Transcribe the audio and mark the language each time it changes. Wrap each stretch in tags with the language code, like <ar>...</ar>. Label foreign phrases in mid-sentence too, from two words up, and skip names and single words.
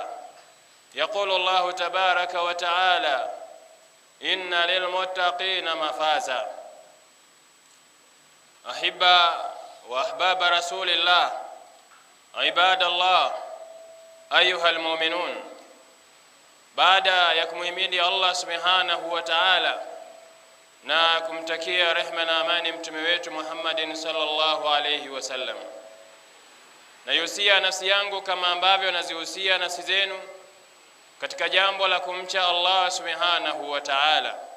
<ar>يقول الله تبارك وتعالى: إن للمتقين مفازا. أحبة وأحباب رسول الله، عباد الله، أيها المؤمنون،</ar> <sw>baada ya kumhimidi Allah</sw> <ar>سبحانه وتعالى</ar> <sw>na kumtakia rehema na amani mtume wetu Muhammadin</sw> <ar>صلى الله عليه وسلم,</ar> <sw>nayusia nafsi yangu kama ambavyo nazihusia nafsi zenu katika jambo la kumcha Allah</sw> <ar>سبحانه وتعالى,</ar>